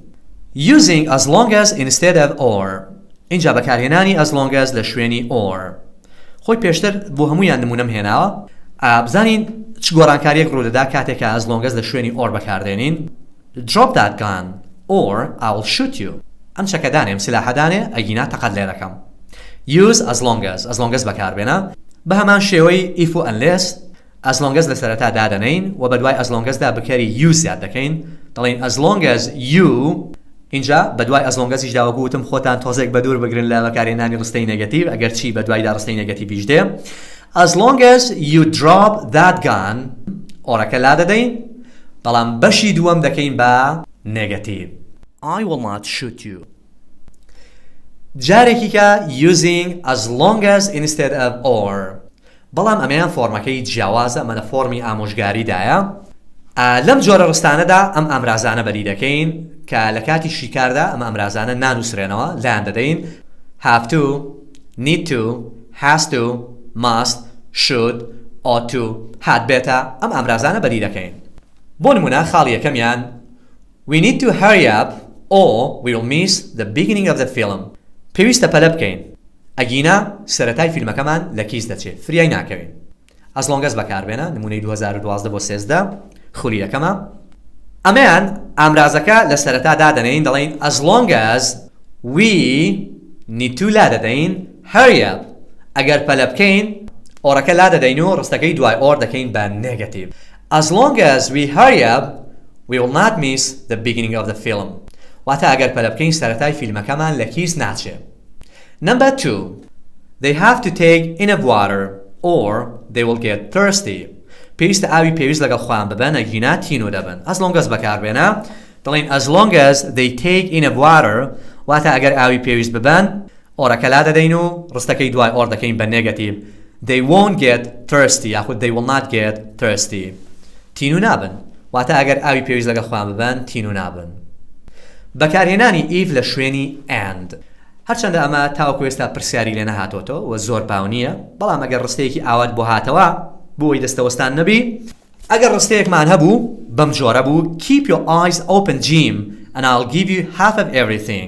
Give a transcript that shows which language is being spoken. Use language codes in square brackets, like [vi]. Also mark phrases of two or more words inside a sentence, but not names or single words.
[en] using as long as instead of or [ckb] اینجا بەکارهێنانی [en] as long as [ckb] لە شوێنی [en] or. [ckb] خۆی پێشتر بۆ هەموویان نمونەم هێناوە بزانین چ گۆڕانکاریەک ڕوودەدا کاتێکە [en] as long as [ckb] لە شوێنی or بەکاردێنین. [en] drop that gun or I will shoot you. [ckb] ئەم چەکەدانێم سلاحەدانێ ئەگینا تەقەت لێ دەکەم. [en] use as long as [ckb] بەکاربێنە بە هەمان شێوەی if و unless [en] as long as [ckb] لە سەرەتا دادەنین و بە دوای [en] as long as [ckb] دا بکەری you زیاد دەکەین. دەڵێن [en] as long as you [ckb] اینجا بە دوای [en] as long as [ckb] ایشدا وەگوتم خۆتان تۆزێک بە دوور بگرن لە بەکارهێنانی ڕستەی نێگەتیڤ ئەگەر چی بە دوایدا ڕستەی نێگەتیڤیش دێ. [en] as long as you drop that gun [ckb] ئۆڕەکە لا دەدەین بەڵام بەشی دووەم دەکەین بە نێگەتیڤ [en] I will not shoot you. [ckb] جارێکی کە [en] using as long as instead of or [ckb] بەڵام ئەمەیان فۆرمەکەی جیاوازە ئەمە لە فۆرمی ئامۆژگاریدایە. لەم جۆرە ڕستانەدا ئەم ئامرازانە بەری دەکەین کە لە کاتی شیکاردا ئەم ئامرازانە نانووسرێنەوە لایان دەدەین [en] have to, need to, has to, must, should, ought to [ckb] هات بێتە ئەم ئامرازانە بەری دەکەین. بۆ نمونە خاڵی یەکەمیان [en] we need to hurry up or we will miss the beginning of the film. [ckb] پێویستە پەلە بکەین ئەگینا سەرەتای فیلمەکەمان لە کیس دەچێت فریای ناکەوین. [en] as long as [ckb] بەکاربێنە نمونەی 2012 بۆ 13 خولی یەکەمە. ئەمەیان ئامرازەکە لە سەرەتا دادەنین دەڵێن [en] as long as we need to [ckb] لا دەدەین [en] hurry up [ckb] ئەگەر پەلە بکەین ئۆڕەکە لا دەدەین و ڕستەکەی دوای ئۆر دەکەین بە نێگەتیڤ. [en] as long as we hurry up we will not miss the beginning of the film. [ckb] واتە ئەگەر پەلە بکەین سەرەتای فیلمەکەمان لە کیس ناچێت. [en] number 2 they have to take enough water or they will get thirsty. [ckb] پێویستە ئاوی پێویست لەگەڵ خۆیان ببەن ئەگینا تینو دەبن. [en] as long as [ckb] بەکاربێنە دەڵێن [en] as long as they take enough water [ckb] واتە ئەگەر ئاوی پێویست ببەن ئۆڕەکە لا دەدەین و ڕستەکەی دوای ئۆر دەکەین بە نێگەتیڤ [en] they won't get thirsty [ckb] یاخود [en] they will not get thirsty [ckb] تینو نابن واتە ئەگەر ئاوی پێویست لەگەڵ خۆیان ببەن تینو نابن. بەکارهێنانی if لە شوێنی and هەرچەندە ئەمە تاوەکو ئێستا پرسیاری لێ نەهاتۆتەوە و زۆر باو نییە بەڵام ئەگەر ڕستەیەکی ئاوات بۆ هاتەوە بۆی دەستەوەستان نەبی ئەگەر ڕستەیەکمان هەبوو بەم جۆرە بوو [en] keep your eyes open Jim and I'll give you half of everything.